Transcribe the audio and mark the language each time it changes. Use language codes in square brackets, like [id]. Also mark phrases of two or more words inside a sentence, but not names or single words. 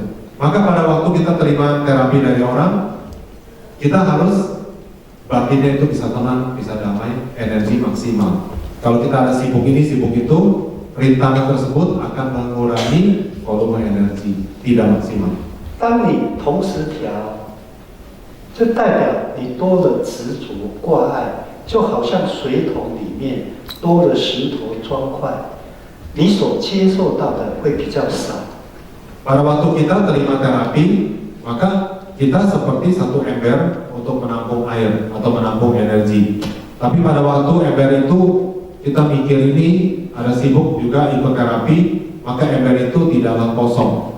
[id] Maka pada waktu kita terima terapi dari orang, kita harus batinnya itu bisa tenang, bisa damai, energi maksimal. Kalau kita ada sibuk ini, sibuk itu, rintangan tersebut akan mengurangi volume energi, tidak maksimal. [zh] 当你同时调，就代表你多了执着挂碍，就好像水桶里面多了石头砖块，你所接受到的会比较少。 [id] Pada waktu kita terima terapi, maka kita seperti satu ember untuk menampung air atau menampung energi. Tapi pada waktu ember itu kita mikir ini ada sibuk juga ikut terapi, maka ember itu tidaklah kosong.